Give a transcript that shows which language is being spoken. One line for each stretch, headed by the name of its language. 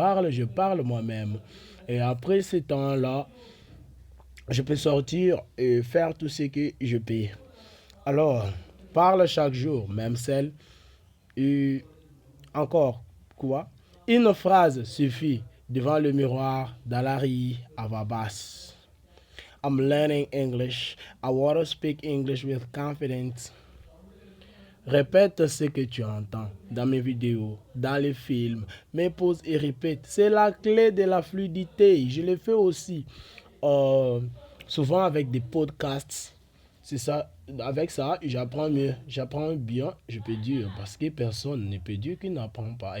French: Je parle moi-même. Et après ce temps-là, je peux sortir et faire tout ce que je peux. Alors, parle chaque jour, même celle. Et encore, quoi? Une phrase suffit devant le miroir, dans la rue, à voix basse.
English: I'm learning English. I want to speak English with confidence.
French: Répète ce que tu entends dans mes vidéos, dans les films, mais pose et répète. C'est la clé de la fluidité. Je le fais aussi euh, souvent avec des podcasts. C'est ça. Avec ça, j'apprends mieux. J'apprends bien, je peux dire, parce que personne ne peut dire qu'il n'apprend pas.